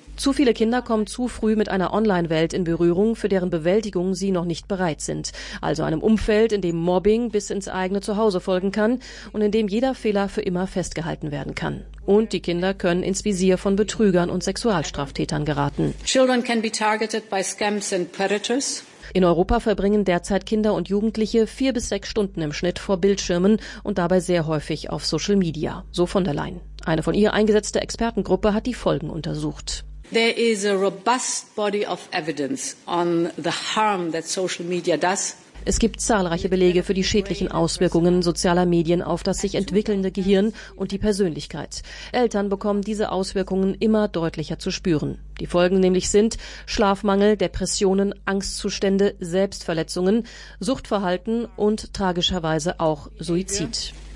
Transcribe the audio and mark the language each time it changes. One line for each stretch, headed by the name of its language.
German: Zu viele Kinder kommen zu früh mit einer Online-Welt in Berührung, für deren Bewältigung sie noch nicht bereit sind. Also einem Umfeld, in dem Mobbing bis ins eigene Zuhause folgen kann und in dem jeder Fehler für immer festgehalten werden kann. Und die Kinder können ins Visier von Betrügern und Sexualstraftätern geraten.
English: Children can be targeted by scams and predators.
German: In Europa verbringen derzeit Kinder und Jugendliche 4 bis 6 Stunden im Schnitt vor Bildschirmen und dabei sehr häufig auf Social Media, so von der Leyen. Eine von ihr eingesetzte Expertengruppe hat die Folgen untersucht.
English: There is a robust body of evidence on the harm that social media does.
German: Es gibt zahlreiche Belege für die schädlichen Auswirkungen sozialer Medien auf das sich entwickelnde Gehirn und die Persönlichkeit. Eltern bekommen diese Auswirkungen immer deutlicher zu spüren. Die Folgen nämlich sind Schlafmangel, Depressionen, Angstzustände, Selbstverletzungen, Suchtverhalten und tragischerweise auch Suizid.